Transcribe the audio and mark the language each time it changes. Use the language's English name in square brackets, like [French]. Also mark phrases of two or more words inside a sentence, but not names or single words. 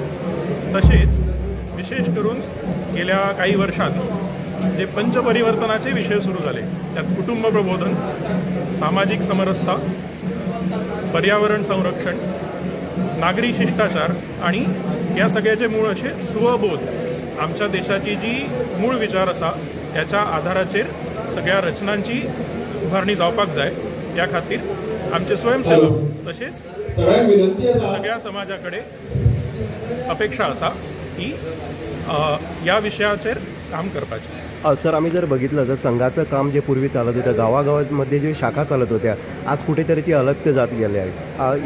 [Marathi] तसेच विशेष करून गेल्या काही वर्षांत जे पंचपरिवर्तनाचे विषय सुरू झाले, त्यात कुटुंब प्रबोधन, सामाजिक समरसता, पर्यावरण संरक्षण, नागरी शिष्टाचार आणि या सगळ्याचे मूळ असे स्वबोध। [Konkani] आमच्या देशाची जी मूळ विचार असा त्याच्या आधाराचेर सगळ्या रचनांची उभारणी जावपाक जाय, या खातीर आमचे स्वयंसेवक तसेच सगळ्या समाजाकडे अपेक्षा असा की या विषयाचेर काम करपाचे। [Marathi] सर, आम्ही जर बघितलं तर संघाचं काम जे पूर्वी चालत होतं, गावागावांमध्ये जे शाखा चालत होत्या, आज कुठेतरी ती अलगते जात गेले आहे।